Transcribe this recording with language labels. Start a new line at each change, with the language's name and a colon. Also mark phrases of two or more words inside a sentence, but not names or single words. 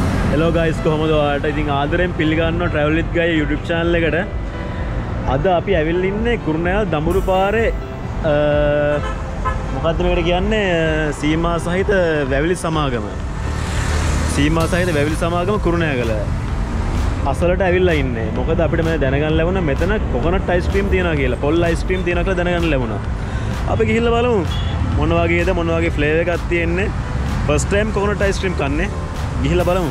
English: Hello guys,
Sinhala: කොහොමද ඔයාලට? ඉතින් ආදරෙන් පිළිගන්නවා travel with gaiya
English: YouTube channel
Sinhala: එකට. අද අපි ඇවිල්ලා ඉන්නේ කුරුණෑගල දඹුරු පාරේ මොකද්ද මේකට කියන්නේ සීමා සහිත වැවිලි සමාගම. සීමා සහිත වැවිලි සමාගම කුරුණෑගල. අසලට ඇවිල්ලා ඉන්නේ. මොකද අපිට මේ දැනගන්න ලැබුණා මෙතන
English: coconut ice cream
Sinhala: තියනවා කියලා. පොල්
English: ice cream
Sinhala: තියනවා කියලා දැනගන්න ලැබුණා. අපි ගිහිල්ලා බලමු මොන වගේද මොන වගේ flavour එකක් තියෙන්නේ.
English: First time coconut ice cream
Sinhala: කන්නේ. ගිහිල්ලා බලමු.